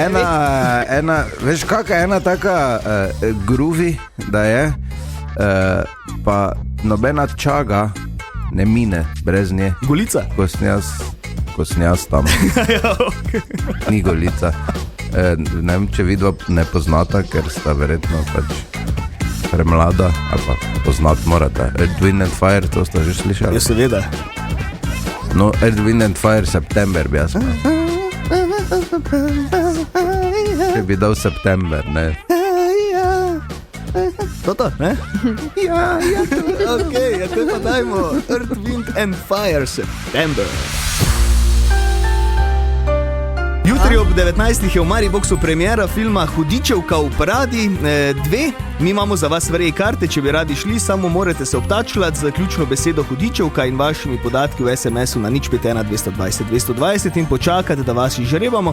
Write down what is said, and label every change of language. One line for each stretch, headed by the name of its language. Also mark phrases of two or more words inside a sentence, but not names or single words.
Slovenian: veš kakaj, ena taka groovy, da je, pa nobena čaga ne mine brez nje. Golica? Ko sem jaz tam. Ja, okay. Ni Golica. Ne vem, če vidva ne poznata, ker sta verjetno pač premlada, ali pa poznat morate. Earth, Wind and Fire, to sta že slišali? Ja, seveda. No, Earth, Wind and Fire, september bi jaz. Če bi dal september, ne. Toto, ne? Ja, ok, ja, to pa dajmo. Earth, Wind and Fire, september. Jutri ob 19. je v Mariboxu premiera filma Hudičevka v paradi 2. Mi imamo za vas vreje karte, če bi radi šli, samo morate se obtačljati z ključno besedo Hudičevka in vašimi podatki v SMS-u na 051 220 220 in počakati, da vas izžrebamo.